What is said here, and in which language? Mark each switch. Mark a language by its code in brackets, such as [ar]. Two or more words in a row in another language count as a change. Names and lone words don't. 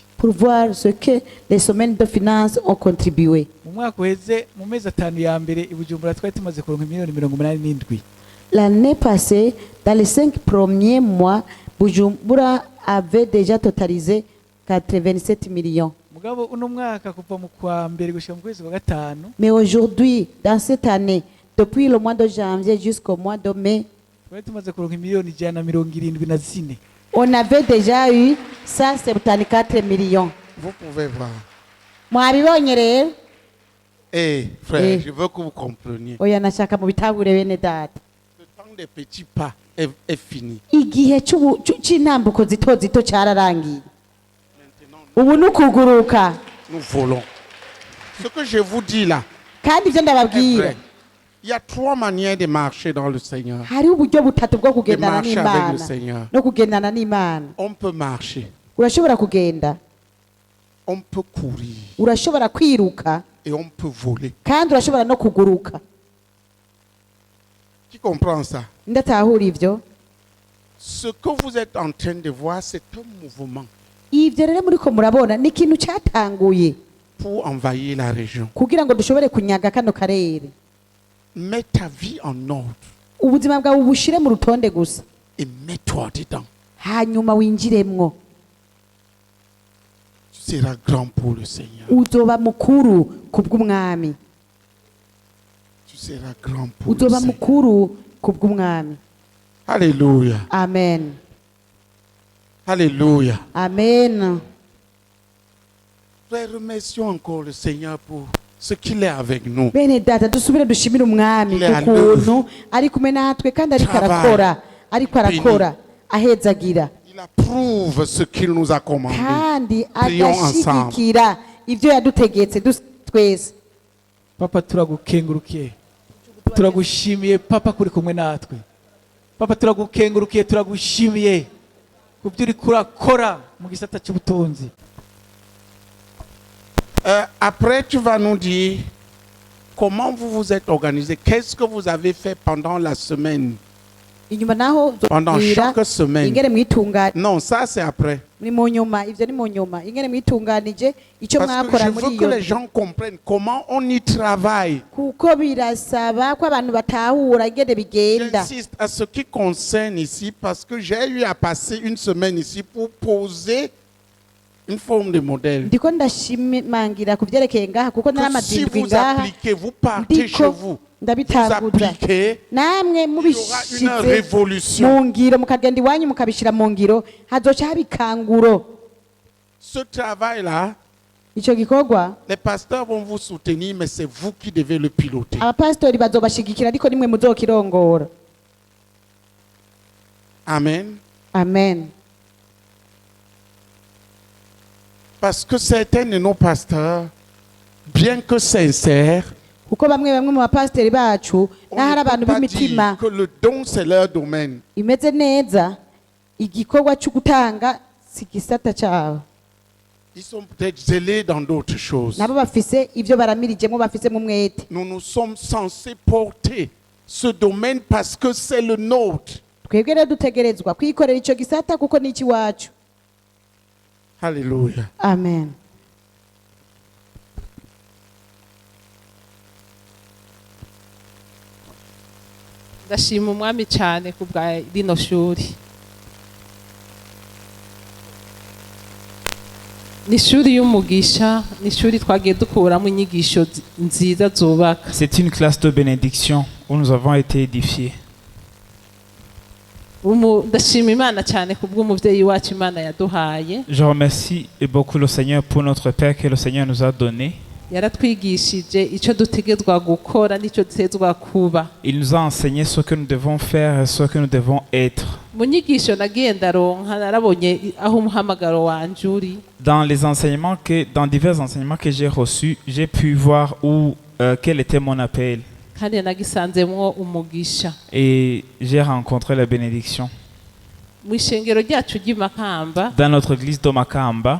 [fr] pour voir ce que les semaines de finances ont contribué. [rn] Mu mwaka uheze mu mezi 5 ya mbere ibujumbura twari tumaze kuronka miliyoni 87. [fr] L'année passée, dans les 5 premiers mois, Bujumbura avait déjà totalisé 87 millions. [rn] Mugabo uno mwaka kuva mu kwa mbere gushika mu kwezi kwa gatanu [fr] Mais aujourd'hui, dans cette année, depuis le mois de janvier jusqu'au mois de mai, [rn] twari tumaze kuronka miliyoni 174. [fr] on avait déjà eu 174 millions. Vous pouvez voir. [rn] Mwabibonye rero? [fr] Eh, frère, Eh. je veux que vous compreniez. [rn] Oya nashaka mu bitabure bene data. [fr] Le temps des petits pas est fini. [rn] Igihe c'intambuko zito zito cyararangiye. Ubu ni ukuguruka. [fr] Nous volons. Ce que je vous dis là, [rn] Kandi ibyo [fr] est [rn] ndababwira. [fr] vrai. Il y a 3 manières de marcher dans le Seigneur. [rn] Hariho uburyo butatu bwo [fr] De [rn] kugendana [fr] marcher avec le [rn] n'Imana [fr] Seigneur. [rn] no kugendana n'Imana. [fr] On peut marcher. [rn] Urashobora kugenda, [fr] On peut courir. [rn] urashobora kwiruka, [fr] Et on peut voler. [rn] kandi urashobora no kuguruka. [fr] Qui comprend ça? [rn] Ndatahura ivyo. [fr] Ce que vous êtes en train de voir, c'est un mouvement [rn] Ivyo rero muriko murabona ni ikintu cyatanguye [fr] pour envahir la région. [rn] kugira ngo dushobore kunyaga kano karere. [fr] Mets ta vie en ordre [rn] Ubuzima bwawe ubushire mu rutonde gusa, [fr] et mets-toi dedans. [rn] hanyuma winjiremwo. [fr] Tu seras grand pour le Seigneur. [rn] Uzoba mukuru kubw'umwami. [fr] Tu seras grand pour le [rn] Uzoba [fr] Seigneur. [rn] mukuru kubw'umwami. [fr] Alléluia. Amen. Alléluia. Amen. Frère, remercions encore le Seigneur pour ce qu'il est avec nous. [rn] Bene data dusubire dushimire umwami [fr] Il est à [rn] ukuntu ari kumwe natwe kandi ariko arakora ariko arakora ahezagira [fr] Il approuve ce qu'il nous a commandé. [rn] kandi [fr] Prions ensemble. [rn] agashigikira ibyo yadutegetse twese. Papa turagukengurukiye. Turagushimiye papa kuri kumwe natwe. Papa turagukengurukiye turagushimiye kubyo uri kurakora mu gisata cy'ubutunzi. [fr] Après, tu vas nous dire comment vous vous êtes organisé. Qu'est-ce que vous avez fait pendant la semaine? [rn] Inyuma naho [fr] Pendant [rn] uzobwira [fr] chaque semaine. [rn] ingene mwitunganya [fr] Non, ça c'est après. [rn] ni mu nyuma, ivyo ni mu nyuma, ingene mwitunganije icyo [fr] Parce que [rn] mwakora [fr] je [rn] muri [fr] veux que [rn] iyo [fr] les gens comprennent comment on y travaille. [rn] kuko birasaba ko abantu batahura ingene bigenda. [fr] J'insiste à ce qui concerne ici parce que j'ai eu à passer une semaine ici pour poser une forme de modèle. [rn] ndiko ndashimangira ku byerekeye ngaha kuko [fr] Que si [rn] n'amadindwi [fr] vous [rn] ngaha [fr] appliquez, vous partez chez vous. [rn] ndabitanguza namwe mubishize [fr] révolution. [rn] mu ngiro mukagenda iwanyu mukabishira mu ngiro hazoca haba ikanguro. [fr] Ce travail-là, [rn] ico gikorwa [fr] les pasteurs vont vous soutenir, mais c'est vous qui devez le piloter. [rn] abapasitori bazobashigikira ariko nimwe muzokirongora. Amen. Amen. [fr] Parce que certains de nos pasteurs, bien que sincères, [rn] kuko bamwe mu bapasiteri bacu n'ahari abantu b'imitima [fr] que le don c'est leur domaine. [rn] imeze neza, igikorwa cyo gutanga si gisata cyabo. [fr] Ils sont peut-être zélés dans d'autres choses. [rn] nabo bafise ivyo baramirijemo bafise mu mwete. [fr] Nous nous sommes censés porter ce domaine parce que c'est le nôtre. [rn] twebwe rero dutegerezwa kwikorera ico gisata kuko ni ikiwacu. Alléluia. Amen. ndashima umwami cyane ku bwa rino shuri. ni ishuri y'umugisha, ni ishuri twagiye dukuramo inyigisho nziza zubaka. [fr] C'est une classe de bénédiction où nous avons été édifiés. [rn] ndashima imana cyane ku bw'umubyeyi wacu imana yaduhaye. [fr] Je remercie beaucoup le Seigneur pour notre Père que le Seigneur nous a donné. [rn] yaratwigishije icyo dutegetswe gukora n'icyo dutegetswe kuba. [fr] Il nous a enseigné ce que nous devons faire et ce que nous devons être. [rn] mu nyigisho nagiye ndaronka narabonye aho umuhamagaro wanje uri. [fr] Dans divers enseignements que j'ai reçus, j'ai pu voir quel était mon appel. [rn] kandi nagisanzemwo umugisha. [fr] Et j'ai rencontré la bénédiction. [rn] mu ishengero ryacu ry'Imakamba, [fr] Dans notre église de Makamba,